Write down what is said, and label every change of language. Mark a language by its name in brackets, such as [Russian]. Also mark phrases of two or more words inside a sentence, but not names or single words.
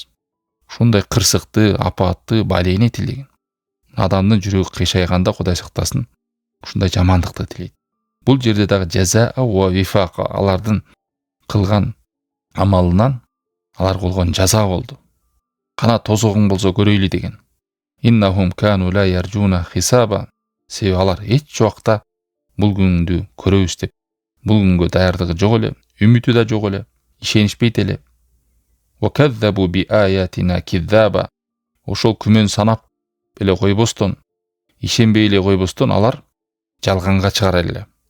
[Kyrgyz] Ушундай кырсыкты, апатты, балейни тилеген. Адамдын жүрөгү кыйшайганда Кудай сактасын, ушундай жамандыкты тилейт. Бул жерде дагы [Arabic] جزاء وفاقا, [Kyrgyz] алардын кылган амалынан алар болгон жаза болду. Кана тозогуң болсо көрөйлү деген. [Arabic] إنهم كانوا لا يرجون حسابا. [Kyrgyz] Себеби алар эч убакта бул күндү көрөбүз деп, бул күнгө даярдыгы жок эле, үмүтү да жок эле, ишенишпейт эле. [Arabic] وكذبوا بآياتنا كذابا. [Kyrgyz] Ошол күмөн санап эле койбостон, ишенбей эле койбостон алар жалганга чыгара эле.